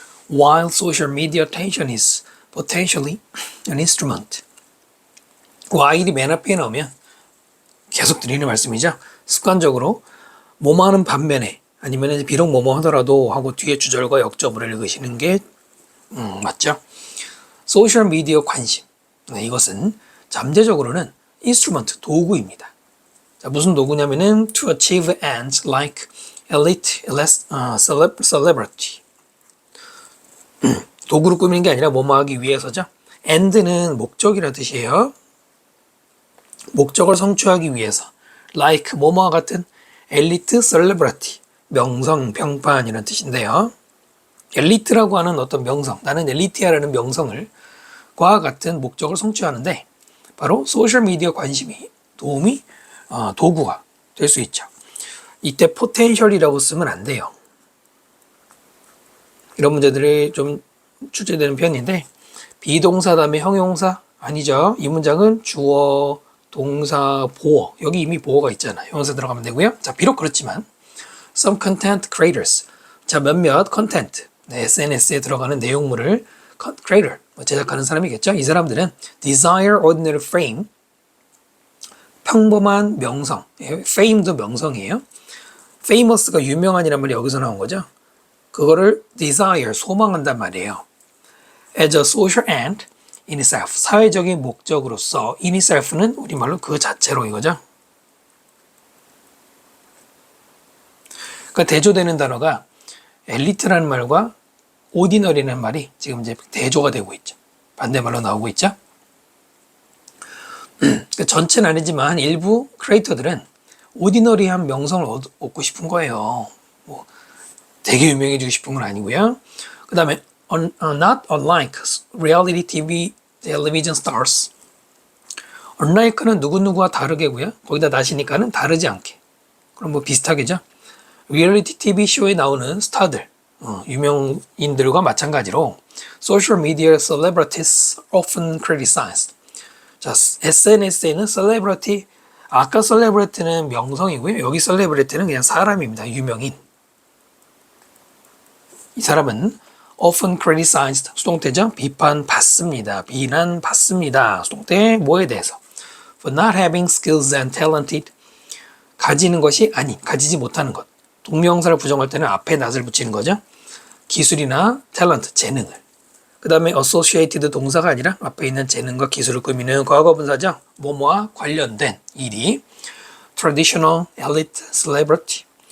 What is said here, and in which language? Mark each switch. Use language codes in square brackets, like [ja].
[en] While social media attention is potentially an instrument. [ko] while이 맨 앞에 나오면 계속 드리는 말씀이죠. 습관적으로 뭐뭐 하는 반면에 아니면 비록 뭐뭐 하더라도 하고 뒤에 주절과 역접을 읽으시는 게 맞죠. 소셜 미디어 관심. 네, 이것은 잠재적으로는 instrument, 도구입니다. 자, 무슨 도구냐면은 [en] to achieve ends like elite celebrity. [ko] 도구로 꾸미는 게 아니라 뭐뭐 하기 위해서죠. end는 목적이라 뜻이에요. 목적을 성취하기 위해서. [en] like [ko] 뭐뭐와 같은 elite celebrity. 명성, 평판이라는 뜻인데요. 엘리트라고 하는 어떤 명성, 나는 엘리트야라는 명성을 과 같은 목적을 성취하는데 바로 소셜미디어 관심이 도구가 될 수 있죠. 이때 포텐셜이라고 쓰면 안 돼요. 이런 문제들이 좀 출제되는 편인데 비동사 다음에 형용사 아니죠. 이 문장은 주어, 동사, 보어. 여기 이미 보어가 있잖아요. 형용사 들어가면 되고요. 자, 비록 그렇지만 [en] some content creators. [ko] 자, 몇몇 컨텐트. 네, SNS에 들어가는 내용물을 creator, 제작하는 사람이겠죠. 이 사람들은 [en] desire ordinary fame. [ko] 평범한 명성. fame도 명성이에요. famous가 유명한이란 말이 여기서 나온 거죠. 그거를 [en] desire, [ko] 소망한단 말이에요. [en] as a social end in itself. [ko] 사회적인 목적으로서 [en] in itself [ko] 는 우리말로 그 자체로 이거죠. 그러니까 대조되는 단어가 엘리트라는 말과 ordinary라는 말이 지금 이제 대조가 되고 있죠. 반대말로 나오고 있죠. 그러니까 전체는 아니지만 일부 크리에이터들은 ordinary한 명성을 얻고 싶은 거예요. 뭐 되게 유명해지고 싶은 건 아니고요. 그 다음에 [en] not unlike reality TV television stars. [ko] unlike는 누구누구와 다르게고요. 거기다 나시니까는 다르지 않게. 그럼 뭐 비슷하겠죠. 리얼리티 TV 쇼에 나오는 스타들, 유명인들과 마찬가지로 [en] social media celebrities often criticized. [ko] 자, SNS에는 셀레브리티, 아까 셀레브리티는 명성이고요. 여기 셀레브리티는 그냥 사람입니다. 유명인. 이 사람은 [en] often criticized, [ko] 수동태죠. 비판받습니다. 비난받습니다. 수동태 뭐에 대해서? [en] For not having skills and talented. [ko] 가지는 것이 아닌, 가지지 못하는 것. 동명사를 부정할 때는 앞에 not을 붙이는 거죠. 기술이나 talent, 재능을. 그 다음에 associated 동사가 아니라 앞에 있는 재능과 기술을 꾸미는 과거분사죠. 뭐뭐와 관련된 일이 [en] traditional elite celebrity.